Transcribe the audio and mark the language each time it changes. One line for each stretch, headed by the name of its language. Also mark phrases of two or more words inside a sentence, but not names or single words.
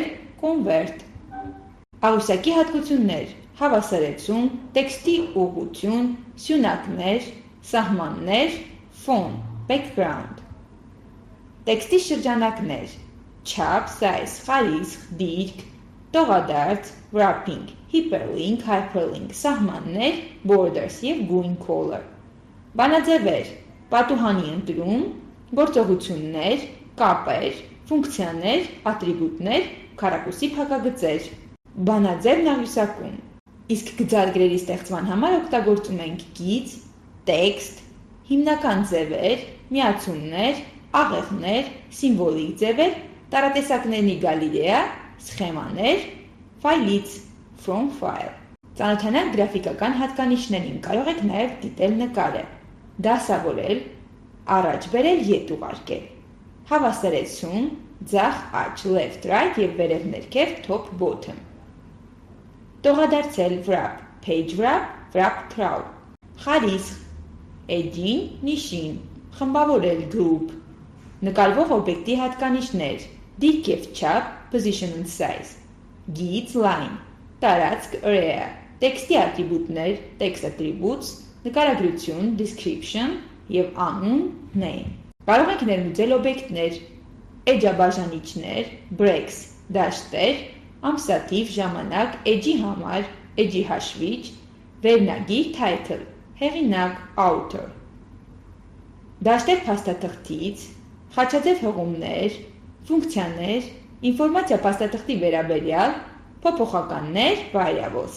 Armenian: convert։ Աղյուսակի հատկություններ, հավասարեցում, տեքստի ուղղություն, սյունակներ, սահմաններ, ֆոն, background։ Տեքստի շրջանակներ, չափ, size, խարիսխ, դիրք, տողադարձ,
English: wrapping, hyperlink, hyperlink,
Armenian: սահմաններ, borders և գույն color։ բանաձևեր, պատուհանի ընտրում, գործողություններ, կապեր, ֆունկցիաներ, ատրիբուտներ, քառակուսի փակագծեր, բանաձևն աղյուսակում, իսկ գծագրերի ստեղծման համար օգտագործում ենք գիծ, տեքստ, հիմնական ձևեր, միացումներ, աղեղներ, սիմվոլիկ ձևեր, տարատեսակների գալերեա, սխեմաներ, ֆայլից,
English: from file։
Armenian: Ծանոթանանք գրաֆիկական հատկանիշներին, կարող եք նաև դիտել նկարը, դասավորել, առաջ բերել, ետ ուղարկել, հավասարեցում, ձախ աջ,
English: left, right
Armenian: և վերև ներքև,
English: top, bottom։ Տողադարձել wrap, page wrap, wrap crowd,
Armenian: խարիսխ, edging, նիշին, խմբավորել group, նկարվող օբյեկտի հատկանիշներ, դիրք և չափ,
English: position and size,
Armenian: գիծ, line, տարածք, area, տեքստի ատրիբուտներ,
English: text attributes,
Armenian: նկարագրություն, description և անուն, name։ Կարող եք ներմուծել օբյեկտներ, էջաբաժանիչներ, breaks, դաշտեր, ամսաթիվ, ժամանակ, էջի համար, էջի հաշվիչ, վերնագիր, title, հեղինակ, author, դաշտեր փաստաթղթից, խաչաձև հղումներ, ֆունկցիաներ, ինֆորմացիա փաստաթղթի վերաբերյալ, փոփոխականներ, variables